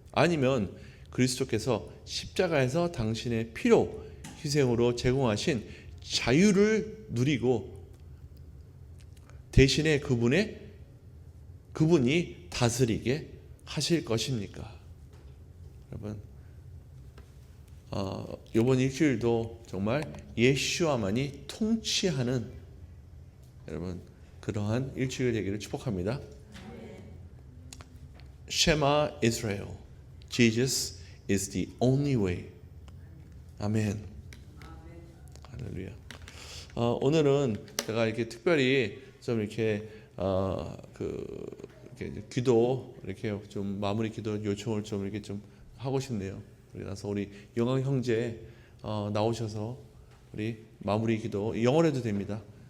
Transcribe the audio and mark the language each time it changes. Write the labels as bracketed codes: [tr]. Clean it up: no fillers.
[ko] 아니면 그리스도께서 십자가에서 당신의 피로 희생으로 제공하신 자유를 누리고 대신에 그분이 다스리게 하실 것입니까? 여러분, 이번 일주일도 정말 예수와만이 통치하는 여러분 그러한 일주일 되기를 축복합니다. [en] Shema Israel, Jesus is the only way. [ko] 아멘. 할렐루야. 오늘은 제가 이렇게 특별히 좀 이렇게 이렇게 기도 이렇게 좀 마무리 기도 요청을 좀 이렇게 좀 하고 싶네요. 그래서 우리 영광 형제 나오셔서 우리 마무리 기도 영어로 해도 됩니다.